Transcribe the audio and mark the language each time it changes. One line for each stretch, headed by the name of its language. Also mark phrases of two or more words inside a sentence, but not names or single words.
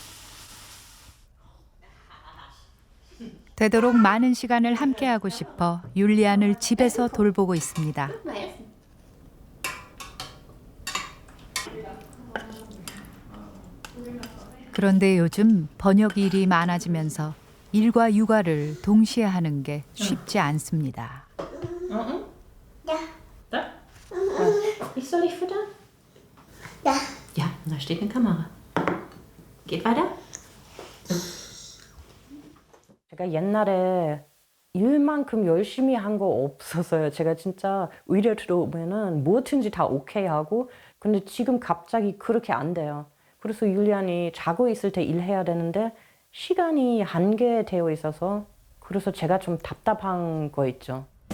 Korean: 되도록 많은 시간을 함께하고 싶어 율리안을 집에서 돌보고 있습니다. 그런데 요즘 번역 일이 많아지면서 일과 육아를 동시에 하는 게 쉽지 않습니다.
German: Ja. Da? Ich soll dich füttern? Ja. Ja, da steht eine Kamera. Geht weiter?
Korean: 제가 옛날에 일만큼 열심히 한 거 없었어요. 제가 진짜 의뢰 들어오면은 뭐든지 다 오케이 하고 근데 지금 갑자기 그렇게 안 돼요. 그래서 율리안이 자고 있을 때 일해야 되는데 시간이 한계되어 있어서 그래서 제가 좀 답답한 거 있죠.